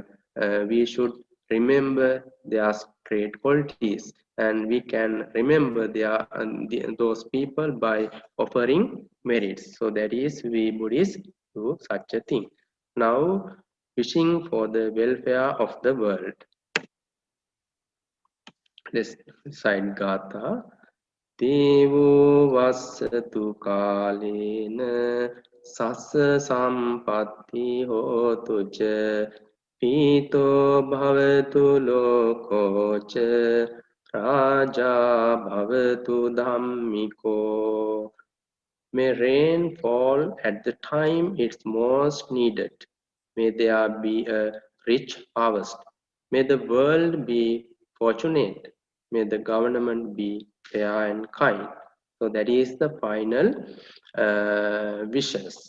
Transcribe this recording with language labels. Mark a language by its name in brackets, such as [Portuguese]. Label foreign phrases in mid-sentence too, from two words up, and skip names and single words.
[English] We should remember their great qualities, and we can remember those people by offering merits. So that is we Buddhists do such a thing. Now wishing for the welfare of the world. Let's recite Gatha. [Pali] Devo vassatu kalena sassa sampatti hotu ca pito bhavatu lokocha raja bhavatu dhammiko. [English] May rain fall at the time it's most needed. May there be a rich harvest. May the world be fortunate. May the government be fair and kind. So that is the final wishes.